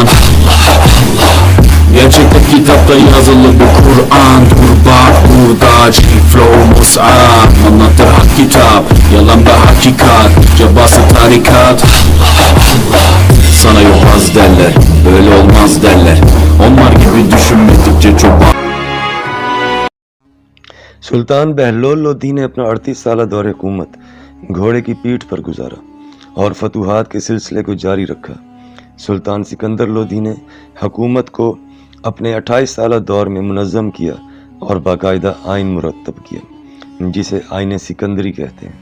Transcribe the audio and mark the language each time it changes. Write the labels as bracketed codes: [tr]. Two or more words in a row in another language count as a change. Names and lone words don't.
[tr] Gerçekten kitapta yazılı bir Kur'an. Dur bak burada, çünkü flow mus'ab. Anlatır hak kitap, yalan ve hakikat, cabası tarikat. Sana yobaz derler, böyle olmaz derler. Onlar gibi düşünmedikçe çok. [hi] सुल्तान बहलोल लोधी ने अपना 38 साल दौर हुकूमत घोड़े की पीठ पर गुजारा और फतूहात के सिलसिले को जारी रखा। सुल्तान सिकंदर लोधी ने हुकूमत को अपने 28 साल दौर में मुनज़्ज़म किया और बाकायदा आइन मुरतब किया, जिसे आइन सिकंदरी कहते हैं।